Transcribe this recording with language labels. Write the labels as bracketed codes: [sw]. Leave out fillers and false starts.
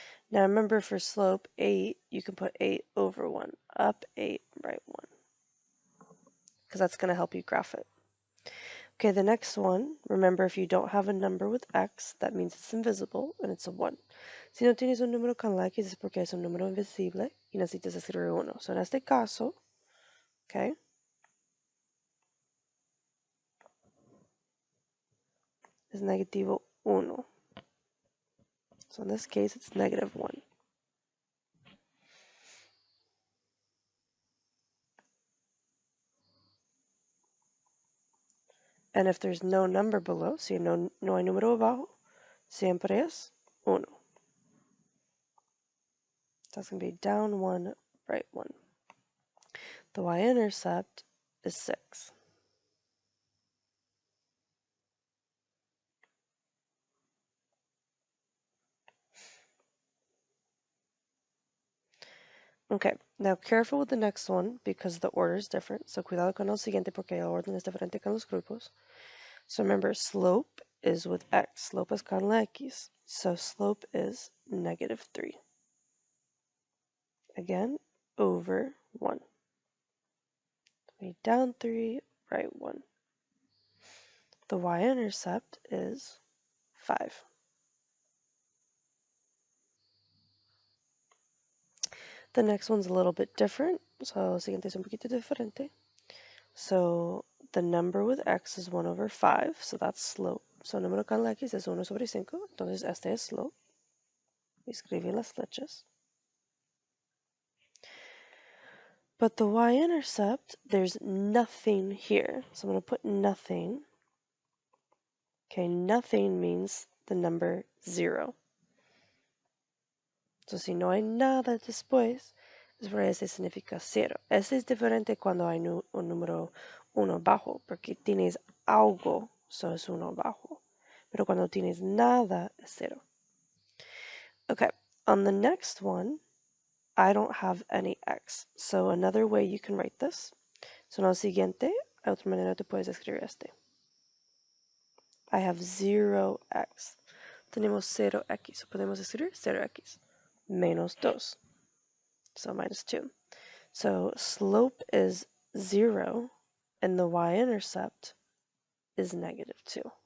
[en] Now remember for slope 8, you can put 8 over 1, up 8, right 1, because that's going to help you graph it. Okay, the next one, remember if you don't have a number with x, that means it's invisible and it's a 1. [es] Si no tienes un número con la x es porque es un número invisible y necesitas escribir 1. So en este caso, okay, es negativo 1. [en] So in this case, it's -1. And if there's no number below, [es] si no hay número abajo, siempre es 1. [en] That's going to be down 1, right 1. The y-intercept is 6. Okay, now careful with the next one because the order is different. [es] So cuidado con el siguiente porque el orden es diferente con los grupos. [en] So remember, slope is with x. [es] Slope es con la x. [en] So slope is -3. Again, over 1. Down 3, right 1. The y-intercept is 5. The next one's a little bit different. So, [es] el siguiente es un poquito diferente. [en] So, the number with x is 1 over 5. So, that's slope. [es] So, número con la X es 1/5. Entonces, este es slope. Escribe las flechas. [en] But the y-intercept, there's nothing here. So I'm going to put nothing. Okay, nothing means the number 0. [es] So si no hay nada después, es porque ese significa 0. Ese es diferente cuando hay un número 1 bajo, porque tienes algo, so es 1 bajo. Pero cuando tienes nada, es 0. [en] Okay, on the next one, I don't have any x. So another way you can write this. [es] So en el siguiente, hay otra manera te puedes escribir este. [en] I have 0x. [es] Tenemos 0x. So podemos escribir 0x menos 2. [en] So minus 2. So slope is 0 and the y-intercept is negative 2.